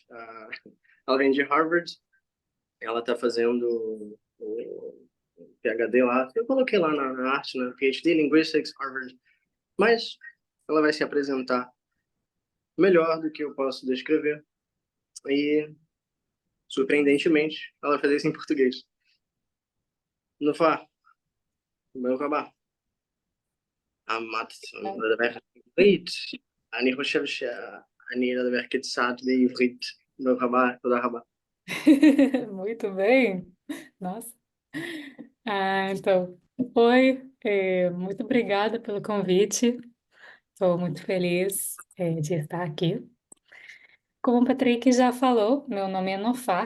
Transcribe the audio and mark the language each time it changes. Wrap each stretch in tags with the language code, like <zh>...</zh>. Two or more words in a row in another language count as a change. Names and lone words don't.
<pt>Ela vem de Harvard, ela está fazendo o PhD lá. Eu coloquei lá na arte, né?</pt> <en>PhD Linguistics,</en> <pt>Harvard. Mas ela vai se apresentar melhor do que eu posso descrever. E, surpreendentemente, ela vai fazer isso em português.</pt> <he>נופר, ברוך הבא. אמרת, לדבר עברית. אני חושב שאני אדבר קצת בעברית. ברוך הבא, תודה רבה.</he> <pt>Muito bem. Nossa. Então, oi, muito obrigada pelo convite. Estou muito feliz, de estar aqui. Como o Patrick já falou, meu nome é Nofá.</pt>